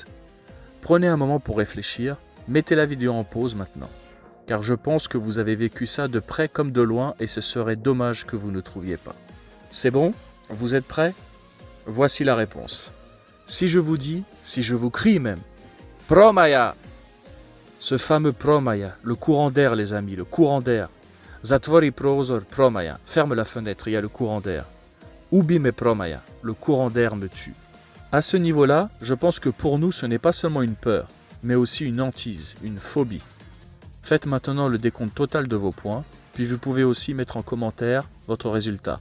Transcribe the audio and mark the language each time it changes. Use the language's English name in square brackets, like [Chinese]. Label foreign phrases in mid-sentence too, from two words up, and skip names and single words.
[French] Prenez un moment pour réfléchir, mettez la vidéo en pause maintenant, car je pense que vous avez vécu ça de près comme de loin et ce serait dommage que vous ne trouviez pas. C'est bon? Vous êtes prêts? Voici la réponse. Si je vous dis, si je vous crie même, Promaja! Ce fameux Promaja, le courant d'air les amis, le courant d'air. [Serbian] Zatvori prozor Promaja, [French] ferme la fenêtre, il y a le courant d'air. [Serbian] Ubi me Promaja, [French] le courant d'air me tue. À ce niveau-là, je pense que pour nous ce n'est pas seulement une peur, mais aussi une hantise, une phobie. Faites maintenant le décompte total de vos points, puis vous pouvez aussi mettre en commentaire votre résultat.